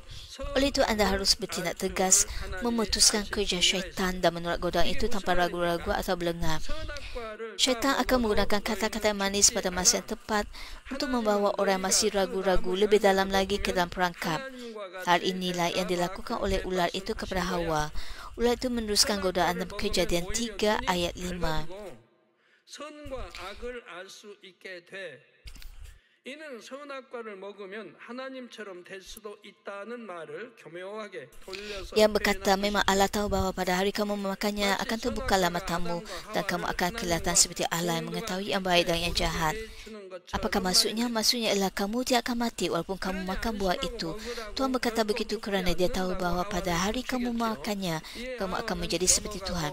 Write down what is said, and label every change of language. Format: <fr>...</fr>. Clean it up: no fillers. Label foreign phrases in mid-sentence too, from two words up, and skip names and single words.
<ms>Oleh itu, anda harus bertindak tegas, memutuskan kerja syaitan dan menolak godaan itu tanpa ragu-ragu atau berlengah. Syaitan akan menggunakan kata-kata yang manis pada masa yang tepat untuk membawa orang masih ragu-ragu lebih dalam lagi ke dalam perangkap. Hal inilah yang dilakukan oleh ular itu kepada Hawa. Ular itu meneruskan godaan dalam Kejadian 3 ayat 5.</ms> <ko>이는 선악과를 먹으면 하나님처럼 될 수도 있다는 말을 교묘하게 돌려서</ko> <ms>Yang berkata, memang Allah tahu bahawa pada hari kamu memakannya akan terbukalah matamu dan kamu akan kelihatan seperti Allah yang mengetahui yang baik dan yang jahat. Apakah maksudnya? Maksudnya ialah kamu tidak akan mati walaupun kamu makan buah itu. Tuhan berkata begitu kerana dia tahu bahawa pada hari kamu memakannya, kamu akan menjadi seperti Tuhan.</ms>